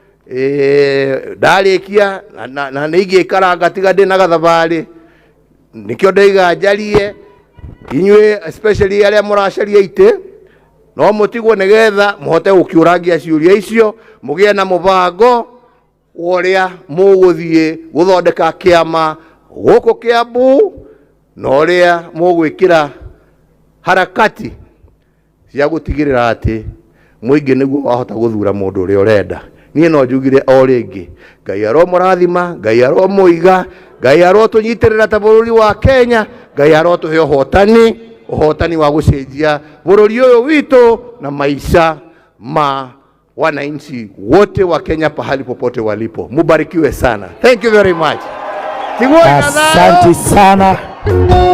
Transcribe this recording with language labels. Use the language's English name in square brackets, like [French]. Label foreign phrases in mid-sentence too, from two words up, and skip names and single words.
[Kikuyu] ndarikia na nĩingĩikara tiga ndĩ na gathabarĩ nikĩo ndaiga njarie inyuĩ especially arĩa mũracaria itĩ no mũtigwo nĩgetha mũhote gũkĩũrangia ciũria icio mũgĩe na mũbango ũrĩa mũgũthiĩ gũthondeka kĩama gũkũ Kiambu na ũrĩa mũgwĩkĩra harakati cia gũtigĩrĩra atĩ mũingĩ nĩguo wahota gũthura mũndũ ũrĩa ũrenda. Niĩ no njugire o rĩngĩ Ngai aromũrathima, Ngai aromũiga, Ngai arotũnyitĩrĩra ta bũrũri wa Kenya, Ngai arotũhe ũhotani wa gũcenjia bũrũri ũyũ witũ na maisha ma [Swahili] wananchi wote wa Kenya pahali popote walipo. Mubarikiwe sana. [English] Thank you very much. [Swahili] Asante sana.